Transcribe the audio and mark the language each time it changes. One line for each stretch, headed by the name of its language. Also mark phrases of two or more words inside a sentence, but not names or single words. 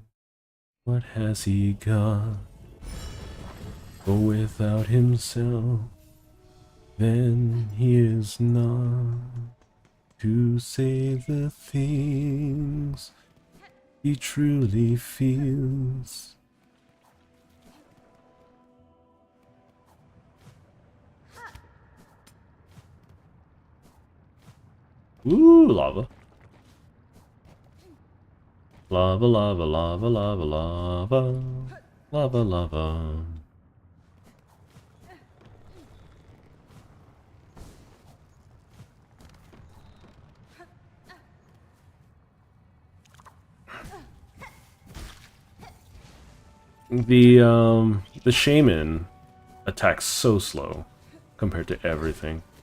English: What has he got? For without himself, then he is not to say the things he truly feels. Ooh, lava. Lava, lava, lava, lava, lava. Lava, lava. The shaman attacks so slow compared to everything.